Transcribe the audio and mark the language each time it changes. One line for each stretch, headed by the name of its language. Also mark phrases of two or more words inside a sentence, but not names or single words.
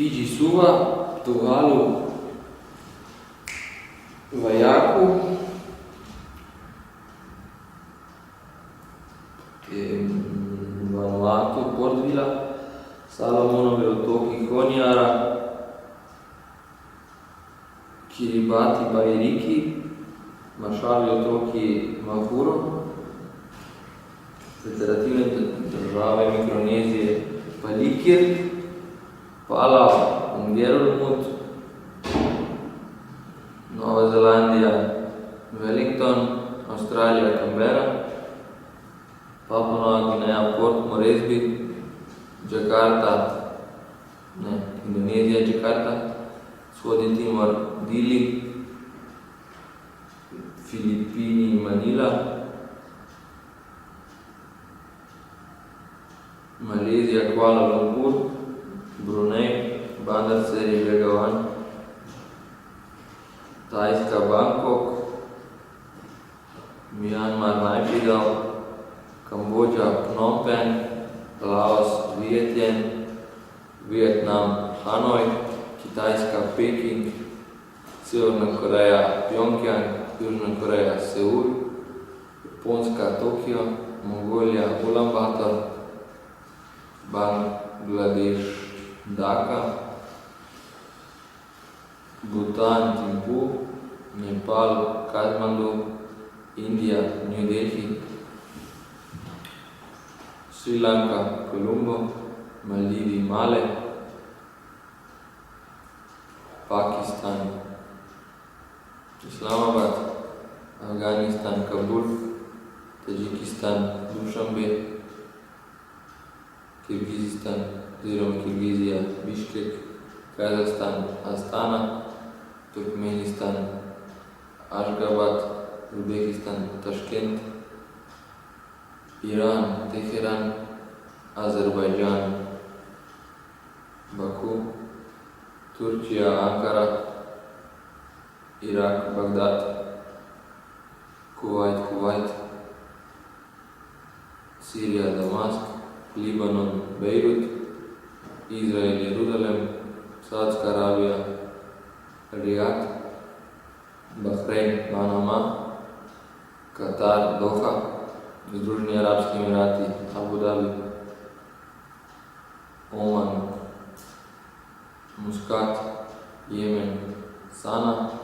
Slovenian: Kisuva, Tuvalu, Vajaku, Vanuatu, Port Vila, Salomonovi otoki Honiara, Kiribati, Bairiki, Maršalovi otoki Mahuro, federativne države Mikronezije Palikir, Palau, Ngerulmud, Nova Zelandija Wellington, Avstralija Canberra, Papua Nova Gvineja Port Moresby, Jakarta, Indonezija Jakarta, Vzhodni Timor Dili, Filipini Manila, Malezija Kuala Lumpur, Brunei Bandar Seri Begawan, Tajska Bangkok, Myanmar Naypyidaw, Kambodža Phnom Penh, Laos Vientiane, Vietnam Hanoj, Kitajska Peking, Severna Koreja Pjongjang, Južna Koreja Seul, Japonska Tokio, Mongolija Ulaanbaatar, Bangladeš Dhaka, Bhutan Thimphu, Nepal Kathmandu, Indija New Delhi, Sri Lanka Colombo, Maldivi Male, Pakistan Islamabad, Afghanistan Kabul, Tajikistan Dushanbe, Kirgizistan oziroma Kirgizija Biškek, Kazahstan Astana, Turkmenistan Ashgabat, Uzbekistan Taškent, Iran Teheran, Azerbajdžan Baku, Turčija Ankara, Irak Bagdad, Kuvajt, Sirija Damask, Libanon Beirut, Izrael Jeruzalem, Saudska Arabija Rijad, Bahrein Manama, Katar Doha, Združeni Arabski Emirati Abu Dhabi, Oman Muscat, Jemen Sana,